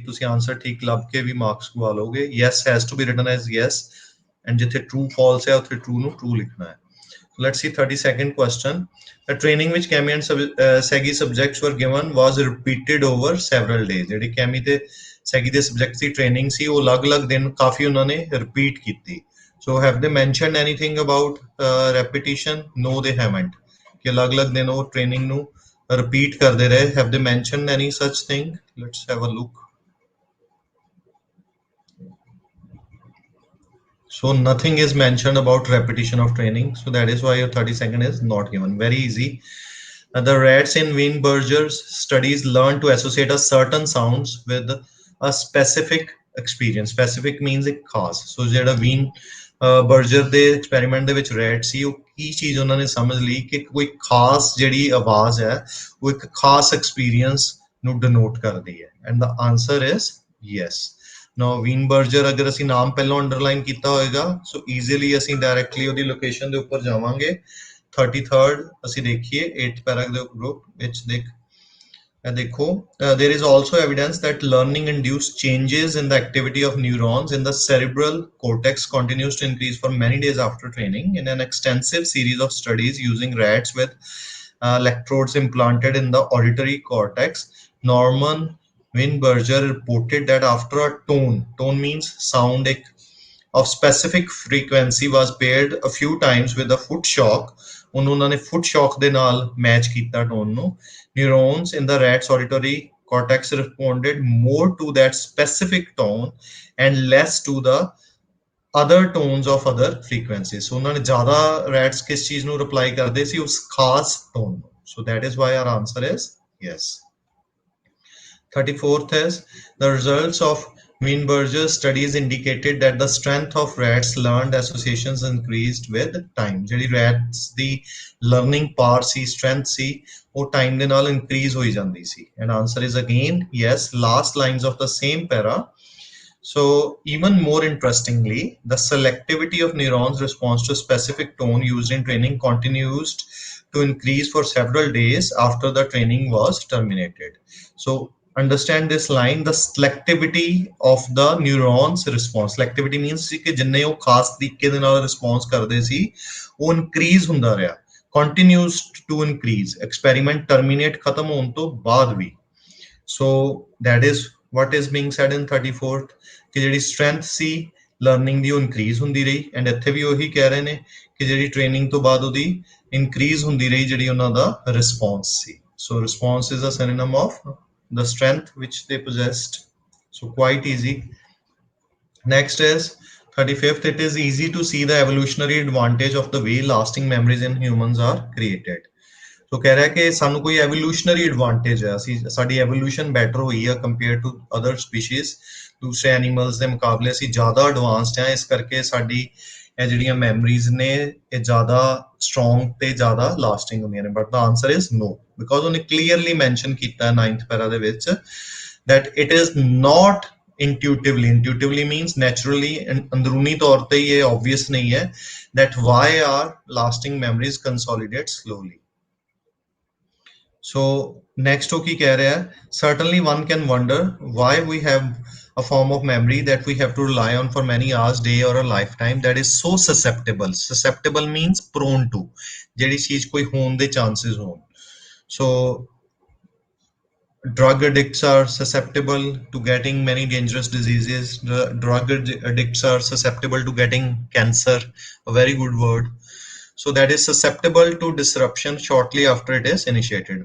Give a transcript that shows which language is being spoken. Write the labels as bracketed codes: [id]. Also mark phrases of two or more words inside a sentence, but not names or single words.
[pa] ਤੁਸੀਂ ਆਨਸਰ ਠੀਕ ਲੱਭ ਕੇ ਵੀ ਮਾਰਕਸ ਗਵਾ ਲੋਗੇ. [en] yes has to be written as yes, and [pa] ਜਿੱਥੇ true false ਹੈ ਉੱਥੇ true ਨੂੰ true ਲਿਖਣਾ ਹੈ. [en] Let's see 32nd question. The training which Kemi and Segi subjects were given was repeated over several days. [pa] ਜਿਹੜੀ Kemi ਤੇ Segi ਦੇ subjects ਦੀ training ਸੀ ਉਹ ਅਲੱਗ-ਅਲੱਗ ਦਿਨ ਕਾਫੀ ਉਹਨਾਂ ਨੇ repeat ਕੀਤੀ. [en] So have they mentioned anything about repetition? No, they haven't. [pa] ਕਿ ਅਲੱਗ-ਅਲੱਗ ਦਿਨ ਉਹ training ਨੂੰ repeat ਕਰਦੇ ਰਹੇ. [en] Have they mentioned any such thing? Let's have a look. So nothing is mentioned about repetition of training. So that is why your 32nd is not given. Very easy. The rats in Weinberger's studies learned to associate a certain sounds with a specific experience. Specific means [pa] ਇੱਕ ਖਾਸ. So ਜਿਹੜਾ ਬਰਜਰ ਦੇ ਐਕਸਪੈਰੀਮੈਂਟ ਦੇ ਵਿੱਚ ਰੈਟ ਸੀ, ਉਹ ਕੀ ਚੀਜ਼ ਉਹਨਾਂ ਨੇ ਸਮਝ ਲਈ ਕਿ ਕੋਈ ਖਾਸ ਜਿਹੜੀ ਆਵਾਜ਼ ਹੈ ਉਹ ਇੱਕ ਖਾਸ ਐਕਸਪੀਰੀਅੰਸ ਨੂੰ ਡਿਨੋਟ ਕਰਦੀ ਹੈ, [en] and the answer is yes. [pa] ਨਾਓ ਵੀਨਬਰਜਰ ਅਗਰ ਅਸੀਂ ਨਾਮ ਪਹਿਲਾਂ ਅੰਡਰਲਾਈਨ ਕੀਤਾ ਹੋਏਗਾ, [en] so easily [pa] ਅਸੀਂ ਡਾਇਰੈਕਟਲੀ ਉਹਦੀ ਲੋਕੇਸ਼ਨ ਦੇ ਉੱਪਰ ਜਾਵਾਂਗੇ. 33rd ਅਸੀਂ ਦੇਖੀਏ 8th [en] paragraph group [pa] ਵਿੱਚ ਦੇਖੋ, [en] there is also evidence that learning induced changes in the activity of neurons in the cerebral cortex continues to increase for many days after training. In an extensive series of studies using rats with electrodes implanted in the auditory cortex, Norman Weinberger reported that after a tone means sound, of specific frequency was paired a few times with a foot shock. [pa] ਉਹਨਾਂ ਨੇ [en] foot shock [pa] ਦੇ ਨਾਲ match ਕੀਤਾ tone ਨੂੰ. [en] Neurons in the rat's auditory cortex responded more to that specific tone and less to the other tones of other frequencies. [pa] So ਉਹਨਾਂ ਨੇ ਜ਼ਿਆਦਾ rats ਕਿਸ ਚੀਜ਼ ਨੂੰ reply ਕਰਦੇ ਸੀ, ਉਸ ਖਾਸ tone ਨੂੰ. [en] So that is why our answer is yes. 34th is the results of Weinberger's studies indicated that the strength of rats' learned associations increased with time. [pa] ਜਿਹੜੀ rats ਦੀ [en] learning power [pa] ਸੀ, strength ਸੀ, ਉਹ time ਦੇ ਨਾਲ increase ਹੋਈ ਜਾਂਦੀ ਸੀ. [en] And answer is again yes, last lines of the same para. So even more interestingly, the selectivity of neurons' response to specific tone used in training continues to increase for several days after the training was terminated. So understand this line, the selectivity of the neurons response. Selectivity means [pa] ਕਿ ਜਿੰਨੇ ਉਹ ਖਾਸ ਤਰੀਕੇ ਦੇ ਨਾਲ ਰਿਸਪੌਂਸ ਕਰਦੇ ਸੀ ਉਹ ਇਨਕਰੀਜ਼ ਹੁੰਦਾ ਰਿਹਾ, [en] continues to increase, experiment terminate [pa] ਖਤਮ ਹੋਣ ਤੋਂ ਬਾਅਦ ਵੀ. [en] So that is what is being said in 34th, [pa] ਕਿ ਜਿਹੜੀ strength ਸੀ ਲਰਨਿੰਗ ਦੀ ਉਹ ਇਨਕਰੀਜ਼ ਹੁੰਦੀ ਰਹੀ, ਐਂਡ ਇੱਥੇ ਵੀ ਉਹੀ ਕਹਿ ਰਹੇ ਨੇ ਕਿ ਜਿਹੜੀ ਟ੍ਰੇਨਿੰਗ ਤੋਂ ਬਾਅਦ ਉਹਦੀ ਇਨਕਰੀਜ਼ ਹੁੰਦੀ ਰਹੀ ਜਿਹੜੀ ਉਹਨਾਂ ਦਾ ਰਿਸਪੌਂਸ ਸੀ. [en] So response is a synonym of the strength which they possessed. So quite easy. Next is 35th. It is easy to see the evolutionary advantage of the way lasting memories in humans are created. [pa] So ਕਹਿ ਰਿਹਾ ਕਿ ਸਾਨੂੰ ਕੋਈ [en] evolutionary advantage [pa] ਹੈ, ਅਸੀਂ ਸਾਡੀ [en] evolution better [pa] ਹੋਈ ਹੈ [en] compared to other species. [pa] ਦੂਸਰੇ animals ਦੇ ਮੁਕਾਬਲੇ ਅਸੀਂ ਜ਼ਿਆਦਾ advanced ਹਾਂ, ਇਸ ਕਰਕੇ ਸਾਡੀ ਇਹ ਜਿਹੜੀਆਂ memories ਨੇ ਇਹ ਜ਼ਿਆਦਾ strong ਤੇ ਜ਼ਿਆਦਾ lasting ਹੁੰਦੀਆਂ ਨੇ. [en] But the answer is no, because [pa] ਉਹਨੇ clearly mention ਕੀਤਾ 9th para ਦੇ ਵਿੱਚ [en] that it is not intuitively. Intuitively means naturally, [pa] ਅੰਦਰੂਨੀ ਤੌਰ ਤੇ ਇਹ obvious ਨਹੀਂ ਹੈ [en] that why are lasting memories consolidate slowly. So next [pa] ਉਹ ਕੀ ਕਹਿ ਰਿਹਾ ਹੈ, [en] certainly one can wonder why we have a form of memory that we have to rely on for many hours, day or a lifetime, that is so susceptible. Susceptible means prone to, [pa] ਜਿਹੜੀ ਚੀਜ਼ ਕੋਈ ਹੋਣ ਦੇ chances ਹੋਣ. [en] So drug addicts are susceptible to getting many dangerous diseases. Drug addicts are susceptible to getting cancer, a very good word. So that is susceptible to disruption shortly after it is initiated.